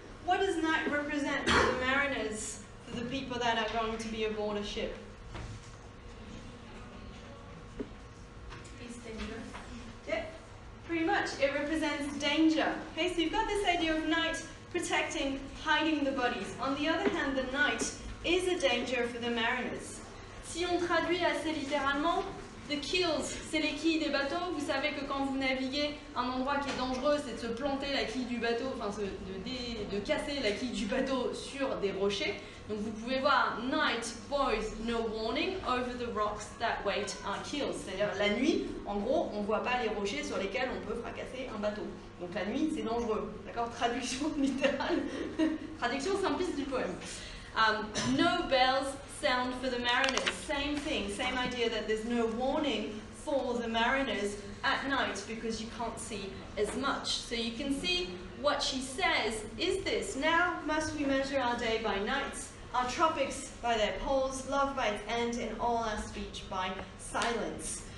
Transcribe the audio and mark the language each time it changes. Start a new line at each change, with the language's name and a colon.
English: What does night represent for the mariners, for the people that are going to be aboard a ship? It's dangerous. Yeah, pretty much. It represents danger. Okay, so you've got this idea of night protecting, hiding the bodies. On the other hand, the night is a danger for the mariners.
French: Si on traduit assez littéralement, the keels, c'est les quilles des bateaux. Vous savez que quand vous naviguez, un endroit qui est dangereux, c'est de se planter la quille du bateau, enfin de casser la quille du bateau sur des rochers. Donc vous pouvez voir
English: night boys no warning over the rocks that wait our keels.
French: C'est-à-dire la nuit, en gros, on ne voit pas les rochers sur lesquels on peut fracasser un bateau. Donc la nuit, c'est dangereux. D'accord? Traduction littérale. Traduction simpliste du poème.
English: No bells sound for the mariners. Same thing, same idea that there's no warning for the mariners at night because you can't see as much. So you can see what she says is this: now must we measure our day by nights, our tropics by their poles, love by its end, and all our speech by silence.